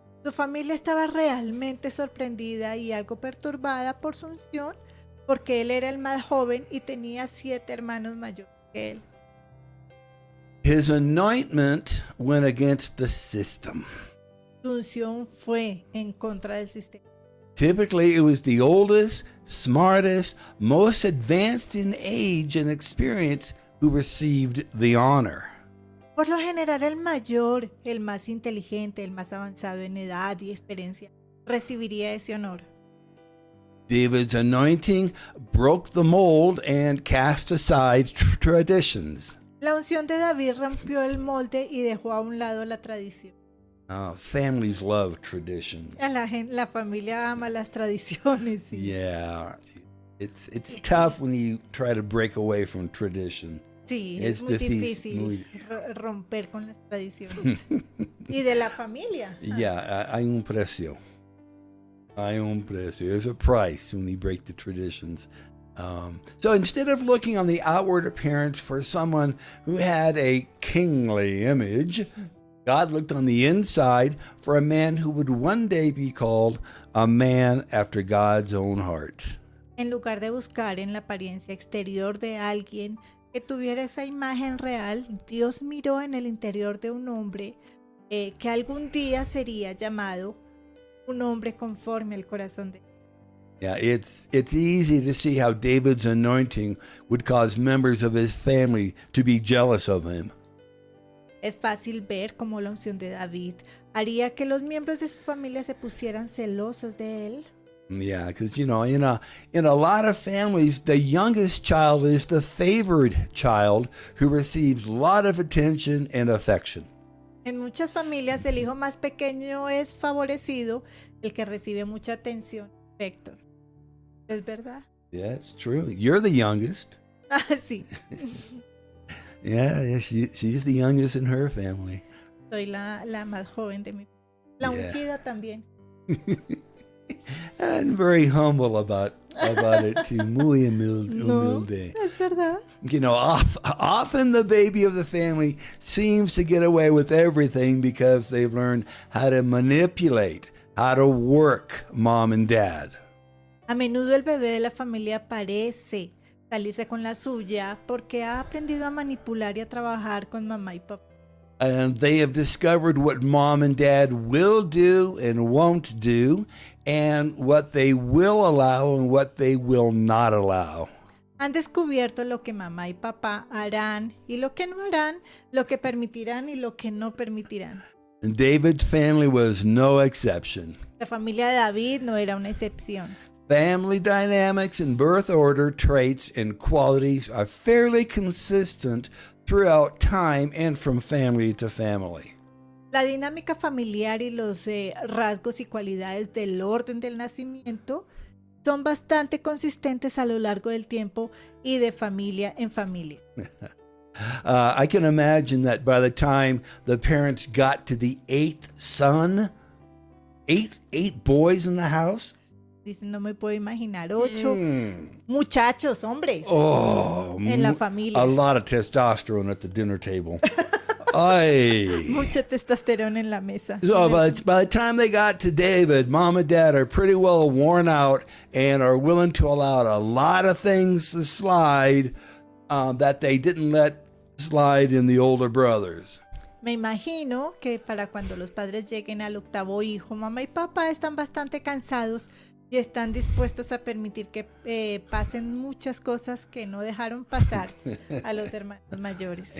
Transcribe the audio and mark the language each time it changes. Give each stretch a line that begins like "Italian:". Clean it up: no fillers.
Spanish: Su familia estaba realmente sorprendida y algo perturbada por su unción, porque él era el más joven y tenía 7 hermanos mayores que él.
English: His anointment went against the system.
Spanish: Su unción fue en contra del sistema.
English: Typically, it was the oldest, smartest, most advanced in age and experience who received the honor.
Spanish: Por lo general, el mayor, el más inteligente, el más avanzado en edad y experiencia, recibiría ese honor.
English: David's anointing broke the mold and cast aside traditions.
Spanish: La unción de David rompió el molde y dejó a un lado la tradición.
English: Families love traditions.
Spanish: La familia ama las tradiciones. Sí.
English: Yeah, it's tough when you try to break away from tradition.
Spanish: Sí, Es es muy difícil, difícil romper con las tradiciones. Y de la familia. Yeah, hay un precio. Hay un precio.
English: There's a price when you break the traditions. So instead of looking on the outward appearance for someone who had a kingly image, God looked on the inside for a man who would one day be called a man after God's own heart.
Spanish: En lugar de buscar en la apariencia exterior de alguien que tuviera esa imagen real, Dios miró en el interior de un hombre que algún día sería llamado un hombre conforme al corazón de Dios.
English: Yeah, it's easy to see how David's anointing would cause members of his family to be jealous of him.
Spanish: Es fácil ver cómo la unción de David haría que los miembros de su familia se pusieran celosos de él.
English: Yeah, because in a lot of families, the youngest child is the favored child who receives a lot of attention and affection.
Spanish: En muchas familias el hijo más pequeño es favorecido, el que recibe mucha atención y afecto. ¿Es verdad?
English: Yeah, it's true. You're the youngest.
Spanish: Ah, sí.
English: Yeah, she's the youngest in her family.
Spanish: Soy la más joven de mi La
English: Yeah.
Spanish: ungida también.
English: And very humble about it too.
Spanish: Muy humilde. Es verdad.
English: Often the baby of the family seems to get away with everything because they've learned how to manipulate, how to work mom and dad.
Spanish: A menudo el bebé de la familia parece salirse con la suya porque ha aprendido a manipular y a trabajar con mamá y papá.
English: And they have discovered what mom and dad will do and won't do, and what they will allow and what they will not allow.
Spanish: Han descubierto lo que mamá y papá harán y lo que no harán, lo que permitirán y lo que no permitirán.
English: And David's family was no exception.
Spanish: La familia de David no era una excepción.
English: Family dynamics and birth order traits and qualities are fairly consistent throughout time and from family to family.
Spanish: La dinámica familiar y los rasgos y cualidades del orden del nacimiento son bastante consistentes a lo largo del tiempo y de familia en familia.
English: I can imagine that by the time the parents got to the eighth son, eight boys in the house.
Spanish: Dicen, no me puedo imaginar 8 muchachos, hombres, Oh, en la familia.
English: a lot of testosterone at the dinner table. Ay.
Spanish: Mucha testosterona en la mesa.
English: So by the time they got to David, mom and dad are pretty well worn out and are willing to allow a lot of things to slide that they didn't let slide in the older brothers.
Spanish: Me imagino que para cuando los padres lleguen al octavo hijo, mamá y papá están bastante cansados y están dispuestos a permitir que pasen muchas cosas que no dejaron pasar a los hermanos mayores.